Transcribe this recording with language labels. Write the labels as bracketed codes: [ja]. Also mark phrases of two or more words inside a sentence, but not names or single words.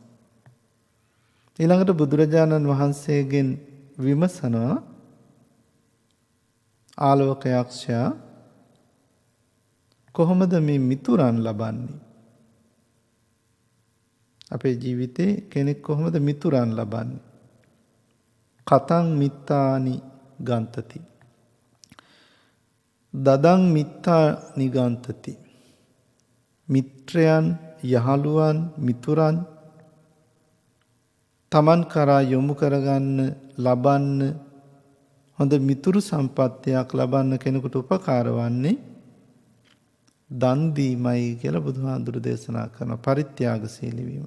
[si] ඊළඟට බුදුරජාණන් වහන්සේගෙන් විමසනවා ආලෝක යක්ෂයා කොහොමද මේ මිතුරන් ලබන්නේ? අපේ ජීවිතේ කෙනෙක් කොහොමද මිතුරන් ලබන්නේ? [pi] කතං මිත්තානි ගන්තති. දදං මිත්තා නිගන්තති. [si] මිත්‍රයන්, යහළුවන්, මිතුරන් තමන් කරා යොමු කරගන්න, ලබන්න හොඳ මිතුරු සම්පත්තියක් ලබන්න කෙනෙකුට උපකාර වන්නේ දන් දීමයි කියලා බුදුහාඳුරු දේශනා කරන පරිත්‍යාගශීලී වීම.